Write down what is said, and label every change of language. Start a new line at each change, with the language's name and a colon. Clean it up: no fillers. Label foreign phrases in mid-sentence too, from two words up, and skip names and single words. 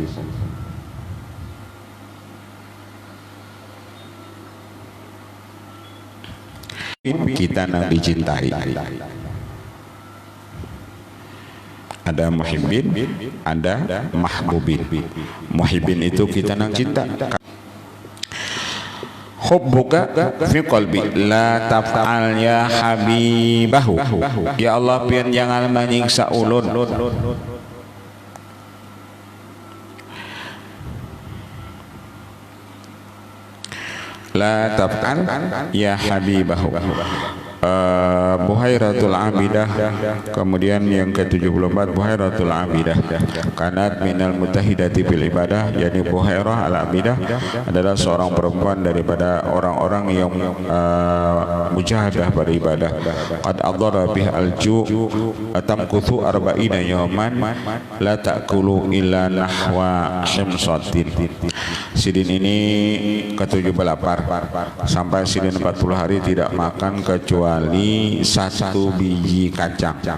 Banjar: Kita nang dicintai.
Indonesian: Ada muhibbin, ada mahbubin.
Banjar: Muhibbin itu kita nang cinta.
Arabic: حبك في قلبي لا تفعل يا حبيبه. يا الله,
Banjar: pian jangan menyiksa ulun.
Arabic: لا تفعل يا حبيبه.
Indonesian: Buhairatul Abidah, kemudian yang ke-74 Buhairatul Abidah
Arabic: كانت من المتهجدات بالعبادة,
Indonesian: yakni Buhairah al-Abidah adalah seorang perempuan daripada orang-orang yang mujahadah beribadah.
Arabic: قد أضر بها الجوع تمكث أربعين يوما لا تأكل إلا نحو حمصة.
Indonesian: Sidin ini ketujuh lapar sampai sidin 40 hari tidak makan kecuali satu biji kacang.